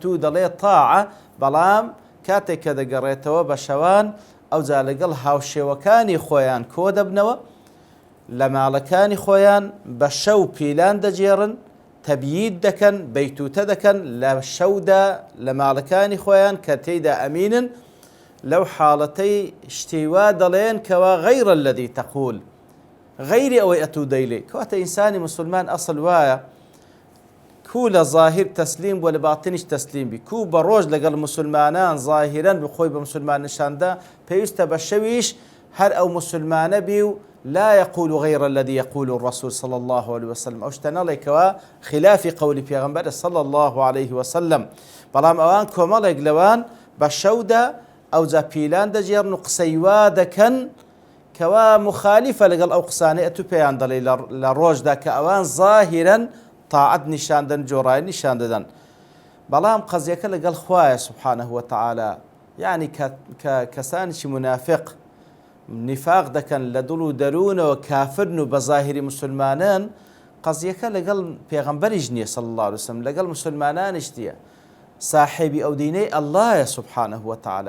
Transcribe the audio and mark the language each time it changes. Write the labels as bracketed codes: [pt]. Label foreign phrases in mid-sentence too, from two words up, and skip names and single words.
[ckb] و دەڵێ طاعە، بەڵام کاتێک کە دەگەڕێتەوە بە شەوان ئەوجا لەگەڵ هاوشێوەکانی خۆیان کۆ دەبنەوە، لە ماڵەکانی خۆیان بە شەو پیلان دەجێڕن، تەبیید دەکەن، بەیتوتە دەکەن لە شەودا لە ماڵەکانی خۆیان کە تێیدا ئەمینن، لەو حاڵەتەی شتیوا دەڵێن کەوا [ar] غەیرە الەذی تەقول، [ckb] غەیری ئەوەی ئەتوو دەیڵێ. کەواتە ئینسانی مسلمان ئەسڵ وایە کو لە ظاهر تەسلیم بۆ لە باتنیش تەسلیم بی، کو بە ڕۆژ لەگەڵ مسلمانان ظاهرەن بخۆی بە مسلمان نیشاندا، پێویستە بە شەویش هەر ئەو مسلمانە بی و [ar] لا يقول غير الذي يقول الرسول صلى الله عليه وسلم، [ckb] ئەو شتە نەڵێکەوە خلافی قەولی پێغەمبەر [ar] صلى الله عليه وسلم. [ckb] بەڵام ئەوان کۆمەڵێک لەوان بە شەودا ئەوجا پیلان دەجێڕن و قسەی وا دەکەن کەوا مخالیفە لەگەڵ ئەو قسانەی ئەتوو پێیان دەڵێ لە ڕۆژدا کە ئەوان ظاهرەن طاعەت نیشان دەن، جۆڕایی نیشان دەدەن. بەڵام قەزیەکە لەگەڵ خوایە [ar] سبحانه وتعالى، [ckb] یعنی کەسانیشی منافق نفاق دەکەن لە دڵ و دەروونەوە، کافرن و بە ظاهری مسلمانان، قەزیەکە لەگەڵ پێغەمبەریش نییە [ar] صلی الله عليه وسلم، [ckb] لەگەڵ مسلمانانیش نییە، صاحبی ئەو دینەی ئەڵڵایە [ar] سبحانه وتعالى.